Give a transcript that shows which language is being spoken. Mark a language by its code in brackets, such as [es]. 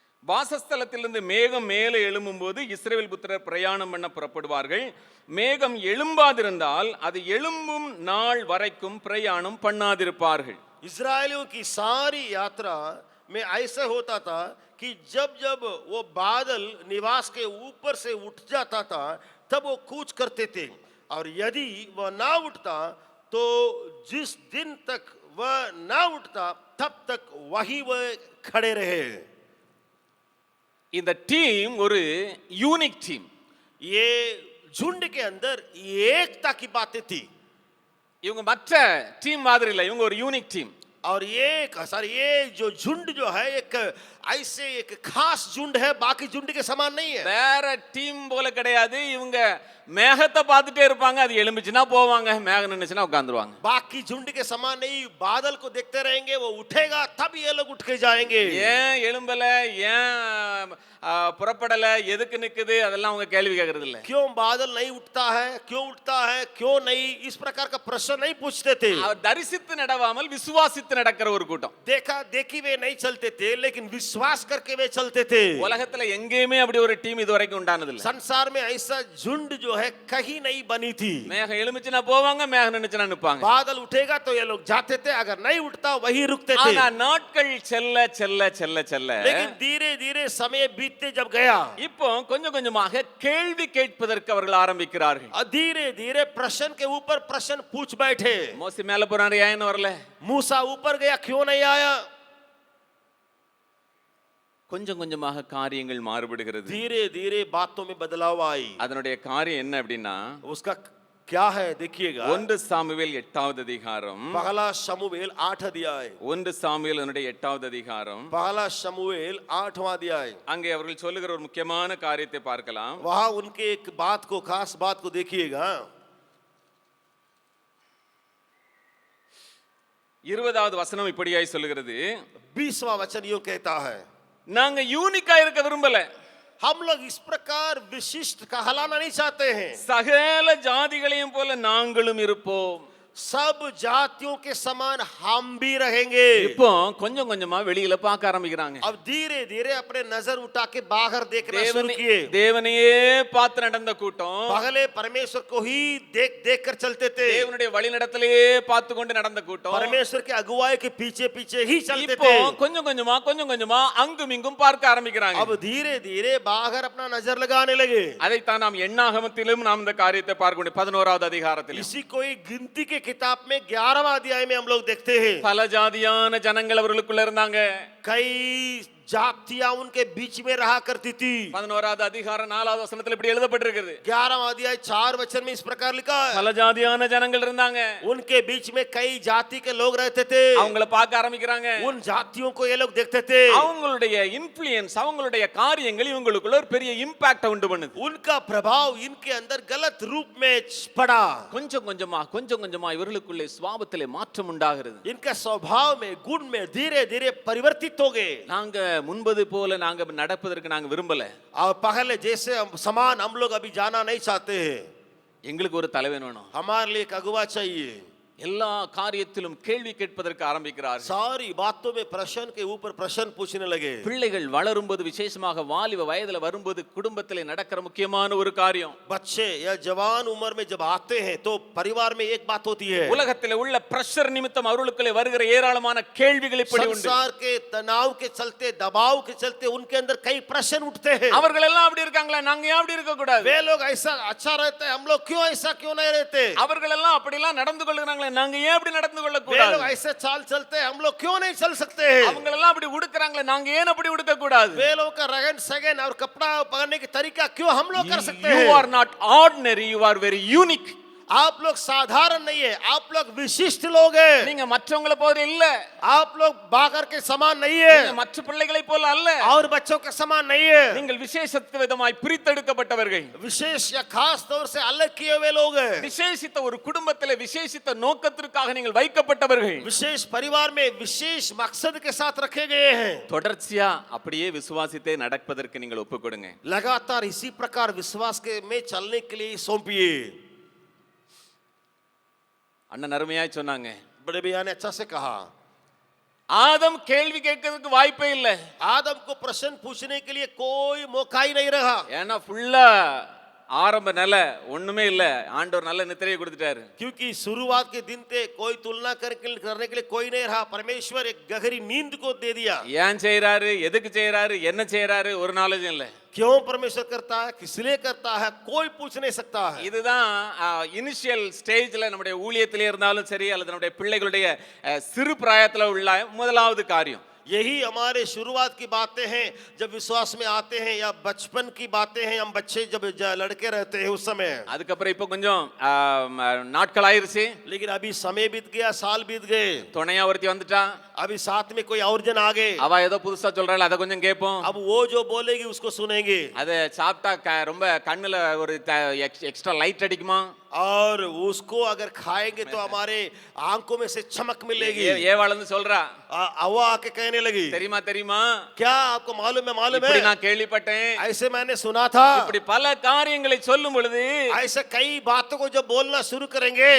[ta] வாசஸ்தலத்திலிருந்து மேகம் மேலே எழும்பும்போது இஸ்ரவேல் புத்திரர் பிரயாணம் பண்ண புறப்படுவார்கள். மேகம் எழும்பாதிருந்தால் அது எழும்பும் நாள் வரைக்கும் பிரயாணம் பண்ணாதிருப்பார்கள். [hi] इजरायलियों की सारी यात्रा में ऐसा होता था कि जब जब वो बादल निवास के ऊपर से उठ जाता था तब वो कूच करते थे, और यदि वह ना उठता तो जिस दिन तक वह ना उठता तब तक वही वह खड़े रहे। [ta] இந்த டீம் ஒரு யூனிக் டீம். [hi] ये झुंड के अंदर एकता की बातें थी। [ta] இவங்க மற்ற டீம் மாதிரி இல்லை, இவங்க ஒரு யூனிக் டீம். [hi] और ये जो झुंड जो है एक ऐसे एक खास झुंड है, बाकी झुंड के समान नहीं है। [ta] வேற டீம் போல கிடையாது. இவங்க மேகத்தை பார்த்துட்டே இருப்பாங்க, அது எழும்பிச்சுன்னா போவாங்க, மேகம் நின்னுச்சுன்னா உட்கார்ந்துருவாங்க. [hi] बाकी झुंड के समान नहीं, बादल को देखते रहेंगे, वो उठेगा तब ये लोग उठ के जाएंगे। [ta] ஏன் எழும்பல, ஏன் புறப்படல, எதுக்கு நிக்குது, அதெல்லாம் அவங்க கேள்வி கேட்கறது இல்ல. [hi] क्यों बादल नहीं उठता है, क्यों उठता है, क्यों नहीं, इस प्रकार का प्रश्न नहीं पूछते थे। [ta] அவர் தரிசித்து நடவாமல் விசுவாசித்து நடக்கிற ஒரு கூட்டம். [hi] देखा देखी वे नहीं चलते थे, लेकिन विश्वास करके वे चलते थे। [ta] உலகத்துல எங்கேயுமே அப்படி ஒரு டீம் இதுவரைக்கும் உண்டானது இல்ல. [hi] संसार में ऐसा झुंड जो है कहीं नहीं बनी थी। [ta] மேகம் எழும்பிச்சுனா போவாங்க, மேகம் நின்னுச்சுனா நிப்பாங்க. [hi] बादल उठेगा तो ये लोग जाते थे, अगर नहीं उठता वही रुकते थे। [ta] ஆனா நாட்கள் செல்ல செல்ல செல்ல செல்ல [hi] लेकिन धीरे धीरे समय बीतते जब गया, [ta] இப்போ கொஞ்சம் கொஞ்சமாக கேள்வி கேட்பதற்கு அவர்கள் ஆரம்பிக்கிறார்கள். [hi] धीरे धीरे प्रश्न के ऊपर प्रश्न पूछ बैठे। [ta] மோசே மேல போறாரு, ஏன் வரல? [hi] मूसा ऊपर गया, क्यों नहीं आया? [ta] கொஞ்சம் கொஞ்சமாக காரியங்கள் மாறுபடுகிறது. [hi] धीरे धीरे बातों में बदलाव आई। [ta] அதனுடைய காரியம் என்ன அப்படின்னா, [hi] उसका क्या है देखिएगा। [ta] 1 சாமுவேல் 8வது அதிகாரம். [hi] पहला शमूएल 8 अध्याय। [ta] 1 சாமுவேல் அதனுடைய 8வது அதிகாரம். [hi] पहला शमूएल 8वां अध्याय। [ta] அங்கே அவர்கள் சொல்லுகிற ஒரு முக்கியமான காரியத்தை பார்க்கலாம். [hi] वहां उनके एक बात को, खास बात को देखिएगा। [ta] 20வது வசனம் இப்படியாய் சொல்லுகிறது, [hi] 20वां वचन यूं कहता है, [ta] நாங்க யூனிக்கா இருக்க விரும்பல, [hi] हम लोग इस प्रकार विशिष्ट कहलाना नहीं चाहते हैं, [ta] சகல ஜாதிகளையும் போல நாங்களும் இருப்போம். [hi] सब जातियों के समान हम भी रहेंगे। [ta] இப்போ கொஞ்சம் கொஞ்சமா வெளியில பார்க்க ஆரம்பிக்கிறாங்க. [hi] अब धीरे धीरे अपने नजर उठा के बाहर देखना शुरू किए। [ta] தேவனையே பார்த்து நடந்த கூட்டம் [hi] पहले परमेश्वर को ही देख देख कर चलते थे, [ta] தேவனுடைய வழிநடத்தலையே பார்த்து கொண்டு நடந்த கூட்டம் [hi] परमेश्वर के अगुवाई के पीछे पीछे ही चलते [ta] இப்போ [hi] थे। [ta] கொஞ்சம் கொஞ்சமா அங்கும் இங்கும் பார்க்க ஆரம்பிக்கிறாங்க. [hi] अब धीरे धीरे बाहर अपना नजर लगाने लगे। [ta] அதைத்தான் நாம் எண்ணாகமத்திலும் நாம் இந்த காரியத்தை பார்க்க முடியும். 11வது அதிகாரத்தில் [hi] इसी को एक गिनती के किताब में 11वां अध्याय में हम लोग देखते हैं। [ta] பல ஜாதியான ஜனங்கள் அவர்களுக்குள்ள இருந்தாங்க. [hi] कई जातियां उनके बीच में रहा करती थी। [ta] 11வது அதிகாரம் 4வது வசனத்தில் இப்படி எழுதப்பட்டிருக்கிறது. [hi] 11वां अध्याय 4 वचन में इस प्रकार लिखा है, [ta] பல ஜாதியான ஜனங்கள் இருந்தாங்க. [hi] उनके बीच में कई जाति के लोग रहते थे। [ta] அவங்கள பார்க்க ஆரம்பிக்கிறாங்க. [hi] उन जातियों को ये लोग देखते थे। [ta] அவங்களுடைய இன்ஃப்ளூயன்ஸ், அவங்களுடைய காரியங்கள் இவங்களுக்குள்ள ஒரு பெரிய இம்பாக்ட் உண்டு பண்ணுது. [hi] उनका प्रभाव इनके अंदर गलत रूप में पड़ा। [ta] கொஞ்சம் கொஞ்சமா இவர்களுக்குள்ளே சுபாவத்திலே மாற்றம் உண்டாகிறது. [hi] इनका स्वभाव में, गुण में धीरे धीरे परिवर्तित हो गए। [ta] நாங்க முன்பது போல நாங்க நடப்பதற்கு நாங்க விரும்பல. [hi] और पहले जैसे समान हम लोग अभी जाना नहीं चाहते हैं। [ta] எங்களுக்கு ஒரு தலைவன் வேணும். [hi] हमारे लिए एक अगुवा चाहिए. [ta] எல்லா காரியத்திலும் கேள்வி கேட்பதற்கு ஆரம்பிக்கிறார். [hi] सारी बातों में प्रश्न के ऊपर प्रश्न पूछने लगे. [ta] பிள்ளைகள் வளரும்போது விசேஷமாக வாலிப வயதுல வரும்போது குடும்பத்திலே நடக்கிற முக்கியமான ஒரு காரியம். [hi] बच्चे या जवान उम्र में जब आते हैं तो परिवार में एक बात होती है. [ta] உலகத்திலே உள்ள பிரஷர் நிமித்தம் அவர்களுக்குள்ளே வருகிற ஏராளமான கேள்விகள் இப்படி உண்டு. [hi] संसार के तनाव के चलते, दबाव के चलते उनके अंदर कई प्रश्न उठते हैं. [ta] அவர்கள் எல்லாம் அப்படி இருக்காங்களா, நாங்க ஏன் அப்படி இருக்க கூடாது? [hi] वे लोग ऐसा अच्छा रहते हैं, हम लोग क्यों ऐसा क्यों नहीं रहते? [ta] அவர்கள் எல்லாம் அப்படி எல்லாம் நடந்து கொள்கிறாங்களே, நாங்க ஏன் அப்படி நடந்து கொள்ள [hi] वे [ta] கூடாது? [hi] लोग ऐसे चाल चलते हैं, हम लोग क्यों नहीं चल सकते हैं? [ta] அவங்க எல்லாம் அப்படி உடுக்கறாங்களே, நாங்க ஏன் அப்படி உடுக்க கூடாது? [hi] वे लोग का रहन सहन और कपड़ा पहनने की तरीका क्यों हम लोग कर सकते [en] You [hi] हैं? [en] are not ordinary, you are very unique. [hi] आप लोग साधारण नहीं है, आप लोग विशिष्ट लोग हैं. [ta] நீங்க மற்றவங்கள போல இல்ல, [hi] आप लोग बाकर के समान नहीं है [ta] நீங்க மற்ற பிள்ளைகளை போல அல்ல. [hi] और बच्चों के समान नहीं है. [ta] நீங்கள் விசேஷித்த விதமாய் பிரித்தெடுக்கப்பட்டவர்கள், [hi] विशेष या खास तौर से अलग किए हुए लोग हैं. [ta] விசேஷித்த ஒரு குடும்பத்திலே விசேஷித்த நோக்கத்திற்காக நீங்கள் வைக்கப்பட்டவர்கள். [hi] विशेष परिवार में विशेष मकसद के साथ रखे गए हैं. [ta] தொடர்ச்சியா அப்படியே விசுவாசித்தே நடப்பதற்கு நீங்கள் ஒப்புக்கொடுங்க. [hi] लगातार इसी प्रकार विश्वास के में चलने के लिए सौंपिए. [ta] அண்ணன் அருமையாய் சொன்னாங்க, [hi] बड़े भैया ने अच्छा से कहा, [ta] ஆதம் கேள்வி கேட்கிறதுக்கு வாய்ப்பே இல்லை. [hi] आदम को प्रश्न पूछने के लिए कोई मौका ही नहीं रहा. [ta] ஏன்னா ஃபுல்லா ஆரம்ப நில ஒண்ணுமே இல்ல, ஆண்டவர் நல்ல நித்திரையை கொடுத்துட்டாரு. [hi] क्योंकि शुरुआत के दिन थे कोई तुलना करने के लिए कोई नहीं रहा. परमेश्वर एक गहरी नींद को दे दिया. [ta] ஏன் செய்யறாரு, எதுக்கு செய்யறாரு, என்ன செய்யறாரு, ஒரு நாலேஜும் இல்ல. [hi] क्यों परमेश्वर करता है, किस लिए करता है, कोई पूछ नहीं सकता है. [ta] இதுதான் இனிஷியல் ஸ்டேஜ்ல நம்முடைய ஊழியத்திலே இருந்தாலும் சரி, அல்லது நம்முடைய பிள்ளைகளுடைய சிறு பிராயத்துல உள்ள முதலாவது காரியம். [hi] यही हमारे शुरुआत की बातें हैं जब विश्वास में आते हैं, या बचपन की बातें हैं, हम बच्चे जब लड़के रहते हैं उस समय. [ta] அதுக்கப்புறம் இப்போ கொஞ்சம் நாட்கள் ஆயிருச்சு, [hi] लेकिन अभी समय बीत गया, साल बीत गए, [ta] துணையா ஒருத்தி வந்துட்டா, [hi] अभी साथ में कोई और जन आ गए. [ta] அவ ஏதோ புதுசா சொல்றாள், அதை கொஞ்சம் கேட்போம். [hi] अब वो जो बोलेगी उसको सुनेंगे. [ta] அது சாப்பிட்டா ரொம்ப கண்ணுல ஒரு எக்ஸ்ட்ரா லைட் அடிக்குமா, [hi] और उसको अगर खाएंगे तो हमारे आंखों में से चमक मिलेगी. [ta] ஏவாளன்னு சொல்றா, [hi] हवा आके कहने लगी, [ta] தெரியுமா தெரியுமா, [hi] क्या आपको मालूम है, मालूम [ta] இப்படி [hi] है, [ta] நான் கேள்விப்பட்டேன். [hi] ऐसे मैंने सुना था. [ta] இப்படி பல காரியங்களை சொல்லும் பொழுது [hi] ऐसे कई बातों को जब बोलना शुरू करेंगे,